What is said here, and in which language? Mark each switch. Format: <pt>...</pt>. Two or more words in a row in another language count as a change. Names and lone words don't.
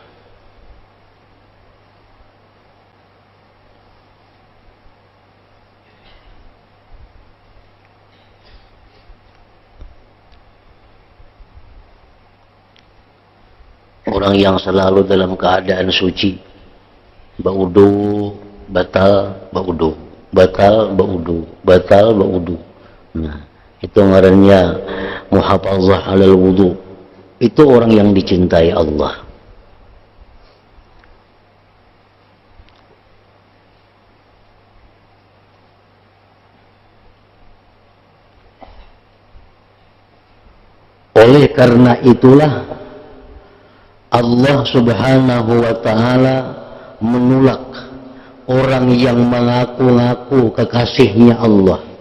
<id>Orang yang selalu dalam keadaan suci,</id> <bjn>baudu, batal, baudu, batal, baudu, batal, baudu. Nah, itu ngarannya</bjn> <ar>محافظة على الوضوء.</ar> <id>Itu orang yang dicintai Allah. Oleh karena itulah Allah</id> <ar>سبحانه وتعالى</ar> <id>menolak orang yang mengaku-ngaku kekasihnya Allah</id>